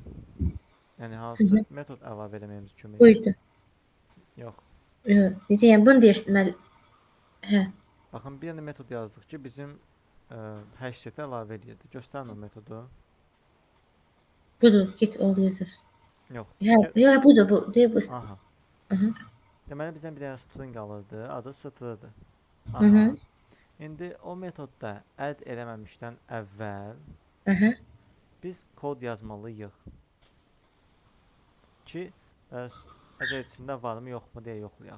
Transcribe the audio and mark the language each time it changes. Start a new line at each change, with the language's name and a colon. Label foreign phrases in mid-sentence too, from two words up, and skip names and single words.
Azerbaijani: Yəni Hı hansı -hı. metod əlavə eləməyimiz kömək eləyir? Buydu. Yox. Necə yəni bunu deyirsən müəllim? Hə, Baxın, bir dənə metod yazdıq ki, bizim hashtag-ə əlavə eləyirdi. Göstərin o metodu. budur.
English: Get all users.
Azerbaijani: Yox. Hə, ya budur bu. Deyir bu. Aha. Hı -hı. Deməli bizdən bir dənə string alırdı. Adı str-dır. Hı Aha. -hı. İndi o metodda add eləməmişdən əvvəl Hı -hı. biz kod yazmalıyıq ki, bəs əgər içində varmı yoxmu deyə yoxlayaq.